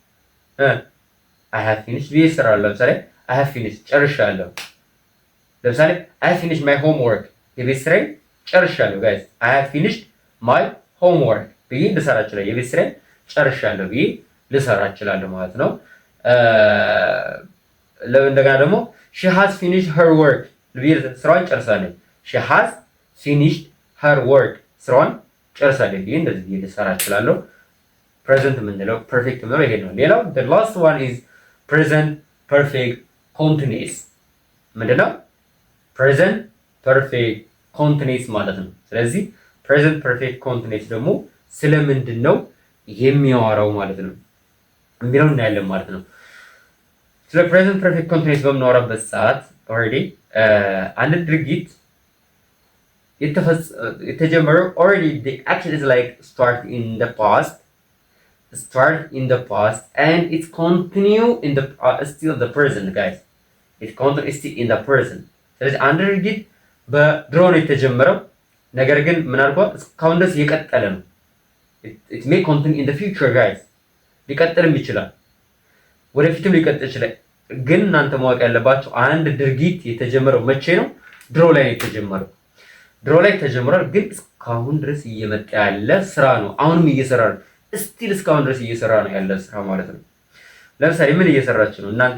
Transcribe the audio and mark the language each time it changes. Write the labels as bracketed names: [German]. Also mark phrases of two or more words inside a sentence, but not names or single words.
[Amharic] ብዬ እሰራለሁ። ለምሳሌ [English] I have finished [Amharic] ጨርሻለሁ። ለምሳሌ [English] I have finished my homework [Amharic] የቤት ስራዬን ጨርሻለሁ። [English] Guys I have finished my homework [Amharic] ብዬ ልሰራ እችላለሁ። የቤት ስራዬን ጨርሻለሁ ብዬ ልሰራ እችላለሁ ማለት ነው። እንደገና ደግሞ [English] she has finished her work [Amharic] ስራዋን ጨርሳለች። [English] she has finished her work [Amharic] ስራዋን ጨርሳለች ብዬ እንደዚህ ብዬ ልሰራ እችላለሁ። ፕሬዘንት የምንለው ፐርፌክት የምንለው ይሄ ነው። ሌላው [English] the last one is present perfect continuous [Amharic] ምንድነው? [English] present perfect continuous [Amharic] ማለት ነው። ስለዚህ [English] present perfect continuous [Amharic] ደግሞ ስለምንድን ነው የሚያወራው ማለት ነው የሚለው እናያለን ማለት ነው። ስለ [English] present perfect continuous [Amharic] በምናወራበት ሰዓት ኦልሬዲ አንድ ድርጊት የተጀመረው ኦልሬዲ [English] the action is like start in the past and it's continue in the still the present guys. It continue still in the present. [Amharic] ስለዚህ አንድ ድርጊት በድሮ ነው የተጀመረው፣ ነገር ግን ምን አልኳት እስካሁን ድረስ እየቀጠለ ነው። [English] it may continue in the future guys. [Amharic] ሊቀጥልም ይችላል፣ ወደፊትም ሊቀጥል ይችላል። ግን እናንተ ማወቅ ያለባችሁ አንድ ድርጊት የተጀመረው መቼ ነው? ድሮ ላይ ነው የተጀመረው። ድሮ ላይ ተጀምሯል፣ ግን እስካሁን ድረስ እየመጣ ያለ ስራ ነው። አሁንም እየሰራ ነው። ስቲል እስካሁን ድረስ እየሰራ ነው ያለ ስራ ማለት ነው። ለምሳሌ ምን እየሰራችሁ ነው እናንተ?